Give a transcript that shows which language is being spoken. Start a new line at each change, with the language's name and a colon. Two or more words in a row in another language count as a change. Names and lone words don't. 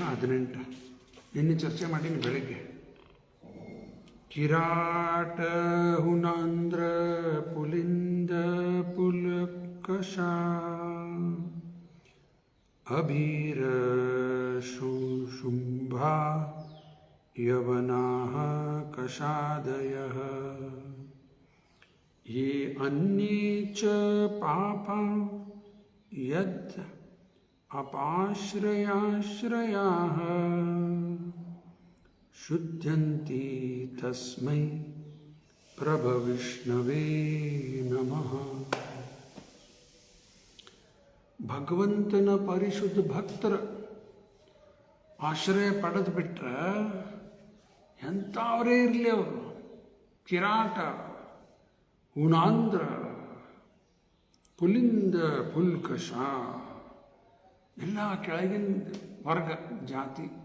Sanskrit: 18
Kannada: ನಿನ್ನೆ ಚರ್ಚೆ ಮಾಡೀನಿ ಬೆಳಗ್ಗೆ.
Sanskrit: ಕಿರಾಟ ಹುನಾಂಧ್ರ ಪುಲಿಂದ ಪುಲಕಶ ಅಭೀರ ಶುಂಭ ಯವನಾಃ ಕಷಾದಯಃ ಯೇ ಅನ್ಯೇ ಚ ಪಾಪಂ ಯದ್ ಅಪಾಶ್ರಯಾಶ್ರಯಾಃ ಶುದ್ಧ್ಯಂತಿ ತಸ್ಮೈ ಪ್ರಭವಿಷ್ಣವೇ ನಮಃ.
Kannada: ಭಗವಂತನ ಪರಿಶುದ್ಧ ಭಕ್ತರ ಆಶ್ರಯ ಪಡೆದು ಬಿಟ್ರೆ ಎಂಥವರೇ ಇರಲಿ ಅವರು, ಕಿರಾಟ ಹುಣಾಂಧ್ರ ಪುಲಿಂದ ಪುಲ್ಕಷ ಎಲ್ಲ ಕೆಳಗಿನ ವರ್ಗ ಜಾತಿ